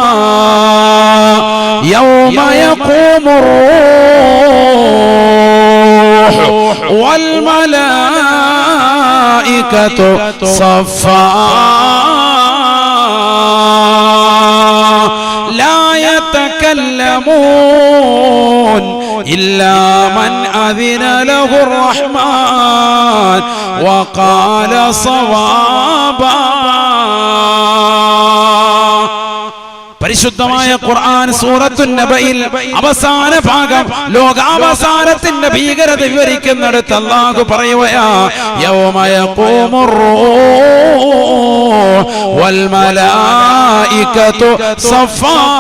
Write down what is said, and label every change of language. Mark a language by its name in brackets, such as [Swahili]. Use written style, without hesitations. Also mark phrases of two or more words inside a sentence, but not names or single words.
[Arabic] يوم يقوم الروح والملائكة صفا لا يتكلمون إلا من أذن له الرحمن وقال صوابا. [Malayalam] പരിശുദ്ധമായ ഖുർആൻ സൂറത്തുൻ നബയിൽ അവസാന ഭാഗം ലോകാവസാനത്തിന്റെ ഭീകരത വിവരിക്കുന്നിടത്ത് അല്ലാഹു പറയുകയാ, [Arabic] يوم يقوم الروح والملائكة صفا.